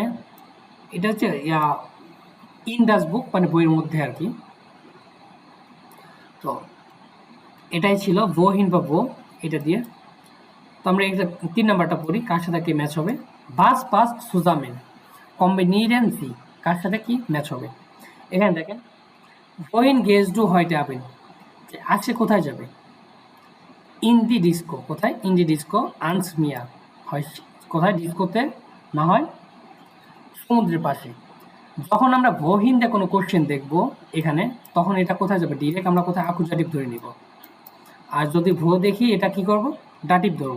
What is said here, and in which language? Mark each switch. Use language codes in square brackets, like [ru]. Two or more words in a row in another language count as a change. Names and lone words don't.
[bn] এটা হচ্ছে [de] in das Buch, [bn] মানে বইয়ের মধ্যে আর কি। তো এটাই ছিল wohin বা wo, এটা দিয়ে। তো আমরা এটা 3 নাম্বারটা পড়ি, কার সাথে কি ম্যাচ হবে, [de] Was passt zusammen kombinieren Sie, [bn] কার সাথে কি ম্যাচ হবে। [de] এখানে দেখেন wohin gehst du heute Abend, [bn] আজকে কোথায় যাবে, [de] in die Disko, [bn] কোথায়, [de] in die Disko ans Meer, [bn] হয় কোথায় ডিস্কোতে, না হয় সমুদ্রের পাশে। যখন আমরা ভোহিন্দে কোনো কোশ্চেন দেখব এখানে, তখন এটা কোথায় যাবে? ডিরেক্ট আমরা কোথায় আকুজাটিভ ধরে নিব। আর যদি ভো দেখি, এটা কি করব? ডাটিভ ধরবো।